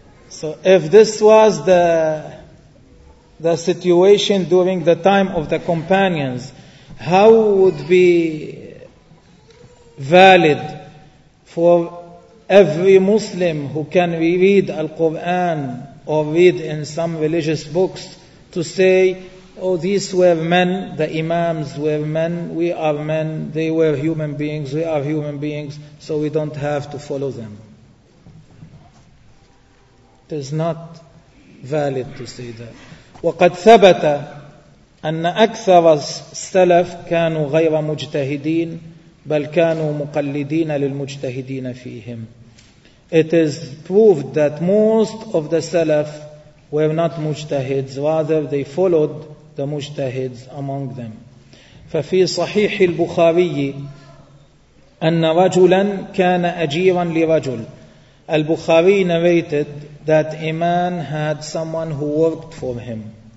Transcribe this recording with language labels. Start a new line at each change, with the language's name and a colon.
English: So if this was the situation during the time of the companions, how would be valid for every Muslim who can reread Al-Quran or read in some religious books to say, oh, these were men, the imams were men, we are men, they were human beings, we are human beings, so we don't have to follow them. It is not valid to say that.
Arabic: وقد ثبت أن أكثر السلف كانوا غير مجتهدين بل كانوا مقلدين للمجتهدين فيهم.
English: It is proved that most of the Salaf were not mujtahids, rather they followed the mujtahids among them.
Arabic: ففي صحيح البخاري أن رجلا كان أجيرا لرجل.
English: البخاري narrated that a man had someone who worked for him.